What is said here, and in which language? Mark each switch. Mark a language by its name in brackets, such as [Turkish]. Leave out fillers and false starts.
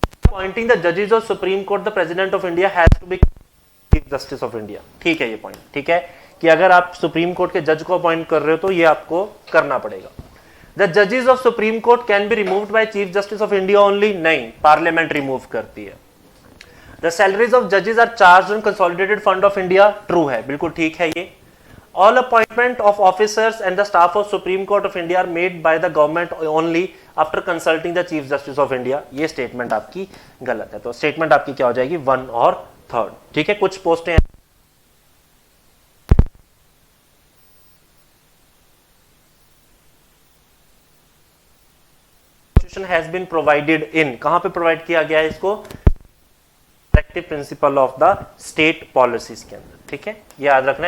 [English] Poynting the जजेस of supreme court the president of India [Hindi] has to be chief justice of India, ठीक है, ये point, ठीक है, कि अगर आप सुप्रीम कोर्ट के जज को अपॉइंट कर रहे हो तो ये आपको करना पड़ेगा। [English] the जजेस of supreme court can be removed by chief justice of India only, [Hindi] नहीं, पार्लियामेंट रिमूव करती है। [English] the salaries of जजेस are charged on consolidated fund of India, [Hindi] true है, बिल्कुल ठीक है ये। [English] All appointment of officers and the staff of Supreme Court of India are made by the government only after consulting the Chief Justice of India। [Hindi] ये statement आपकी गलत है, तो स्टेटमेंट आपकी क्या हो जाएगी, 1 और 3, ठीक है। कुछ पोस्टें [English] has been provided in, [Hindi] कहां पे प्रोवाइड किया गया है इसको, directive principle of the state policies के अंदर, ठीक है, ये याद रखना।